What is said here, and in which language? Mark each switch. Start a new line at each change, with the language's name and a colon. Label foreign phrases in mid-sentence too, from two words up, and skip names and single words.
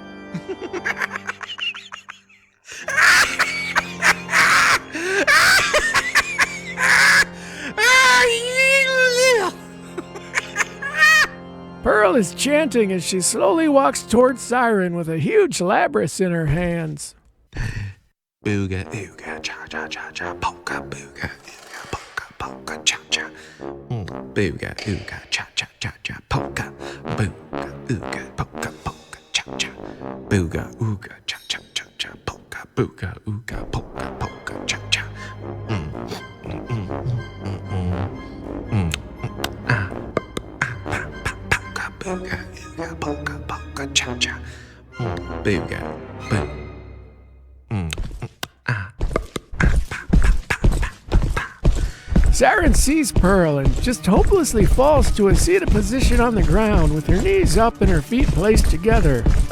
English: Pearl is chanting as she slowly walks towards Siren with a huge labrys in her hands. Booga, ooga, cha cha cha cha, polka, booga, ooga, polka, polka, cha cha. Booga, ooga, cha cha cha cha, polka, booga, ooga, polka, polka, cha cha. Booga, ooga, cha cha cha cha, polka, booga, ooga, polka, polka, cha cha. Booga, ooga, polka, polka, cha cha. Booga, boom. Siren sees Pearl and just hopelessly falls to a seated position on the ground with her knees up and her feet placed together.